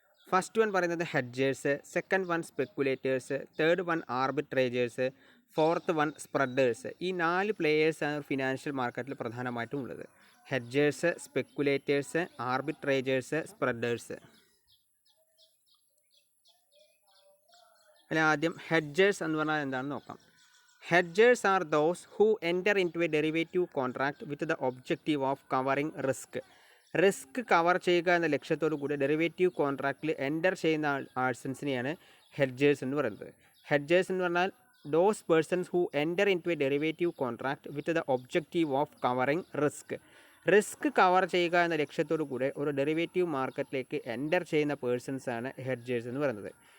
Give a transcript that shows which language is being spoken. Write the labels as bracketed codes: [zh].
[ml] First one പറയുന്നത് hedgers, second one speculators, third one arbitrageurs, fourth one spreaders. ഈ 4 പ്ലേയേഴ്സാണ് financial മാർക്കറ്റിൽ പ്രധാനമായിട്ടും ഉള്ളത്. Hedgers, speculators, arbitrageurs, spreaders. അല്ല, ആദ്യം ഹെഡ്ജേഴ്സ് എന്ന് പറഞ്ഞാൽ എന്താണെന്ന് നോക്കാം. [en] Hedgers are those who enter into a derivative contract with the objective of covering risk. [ml] Risk cover ചെയ്യുക എന്ന ലക്ഷ്യത്തോടു കൂടി ഡെറിവേറ്റീവ് കോൺട്രാക്റ്റിൽ എൻ്റർ ചെയ്യുന്ന ആഴ്സൺസിനെയാണ് ഹെഡ്ജേഴ്സ് എന്ന് പറയുന്നത്. [en] Hedgers എന്ന് പറഞ്ഞാൽ those persons who enter in to a derivative contract with the objective of covering risk. [ml] Risk cover ചെയ്യുക എന്ന ലക്ഷ്യത്തോടു കൂടി ഒരു ഡെറിവേറ്റീവ് മാർക്കറ്റിലേക്ക് എൻ്റർ ചെയ്യുന്ന പേഴ്സൺസാണ് ഹെഡ്ജേഴ്സ് എന്ന് പറയുന്നത്.